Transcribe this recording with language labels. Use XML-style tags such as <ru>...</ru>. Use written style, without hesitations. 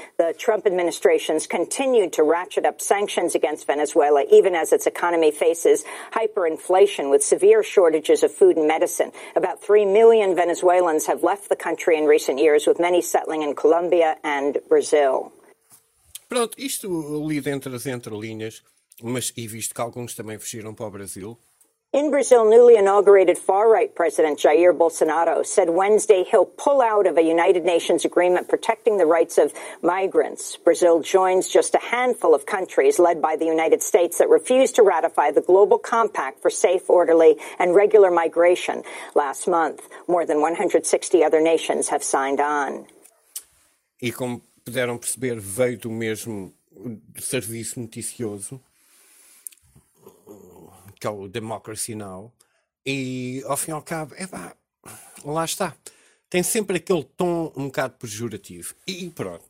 <en>The Trump administration's continued to ratchet up sanctions against Venezuela, even as its economy faces hyperinflation with severe shortages of food and medicine. About 3 million Venezuelans have left the country in recent years, with many settling in Colombia and Brazil.</en> <pt>Pronto, isto lido entre as entrelinhas, mas e visto que alguns também fugiram para o Brasil.</pt> <en>In Brazil, newly inaugurated far-right President Jair Bolsonaro said Wednesday he'll pull out of a United Nations agreement protecting the rights of migrants. Brazil joins just a handful of countries led by the United States that refused to ratify the Global Compact for Safe, Orderly, and Regular Migration last month. More than 160 other nations have signed on.</en> <pt>E como puderam perceber, veio do mesmo serviço noticioso, que é o Democracy Now, e ao fim e ao cabo, lá está. Tem sempre aquele tom um bocado pejorativo. E pronto.</pt>